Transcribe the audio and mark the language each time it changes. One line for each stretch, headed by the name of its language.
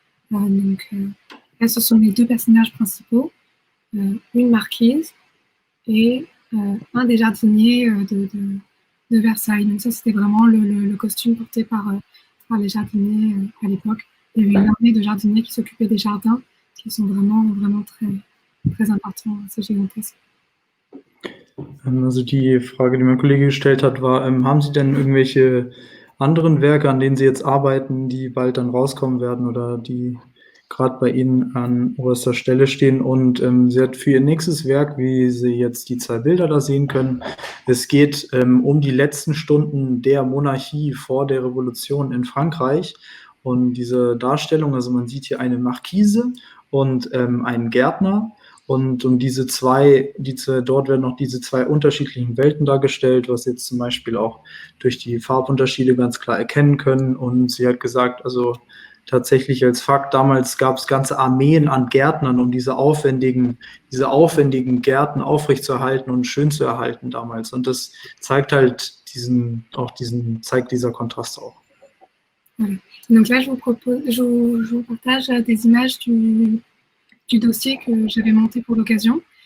French: Là, ce sont les deux personnages principaux, une marquise et un des jardiniers de Versailles. Donc ça, c'était vraiment le costume porté par les jardiniers à l'époque. Il y avait une armée de jardiniers qui s'occupaient des jardins, qui sont vraiment, vraiment très, très importants, c'est gigantesque.
German: Also die Frage, die mein Kollege gestellt hat, war, haben Sie denn irgendwelche anderen Werke, an denen Sie jetzt arbeiten, die bald dann rauskommen werden oder die gerade bei Ihnen an oberster Stelle stehen? Und sie hat für ihr nächstes Werk, wie Sie jetzt die 2 Bilder da sehen können, es geht um die letzten Stunden der Monarchie vor der Revolution in Frankreich. Und diese Darstellung, also man sieht hier eine Marquise und einen Gärtner. Und um dort werden noch diese 2 unterschiedlichen Welten dargestellt, was jetzt zum Beispiel auch durch die Farbunterschiede ganz klar erkennen können. Und sie hat gesagt, also tatsächlich als Fakt, damals gab es ganze Armeen an Gärtnern, um diese aufwendigen Gärten aufrechtzuerhalten und schön zu erhalten damals. Und das zeigt halt zeigt dieser Kontrast auch.
French: Voilà. Donc là, je vous partage des images du dossier que j'avais monté pour l'occasion.